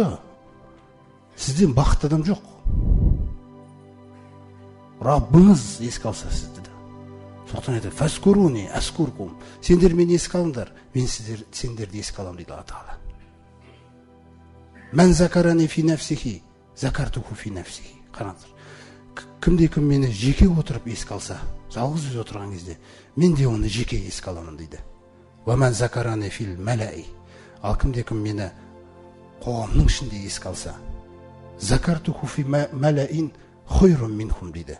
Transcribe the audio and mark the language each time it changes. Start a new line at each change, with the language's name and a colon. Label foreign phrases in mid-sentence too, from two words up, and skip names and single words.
Kazakh: Сізден бақытты адам жоқ. Раббыңыз еске алса сізді де. Соқтан айтады,
Arabic: فاذكروني أذكركم.
Kazakh: Сендер мені еске алыңдар, мен сендерді еске аламын дейді Алла Тағала.
Arabic: من ذكرني في نفسه، ذكرته في نفسه.
Kazakh: Қараңыздар. Кімде-кім мені жеке отырып еске алса, жалғыз өзі отырған кезде, мен де оны жеке еске аламын дейді.
Arabic: ومن ذكرني في الملأ.
Kazakh: Ал кімде-кім мені қоғамның ішінде еске алса,
Arabic: ذكرته في ملأ خير منهم дейді.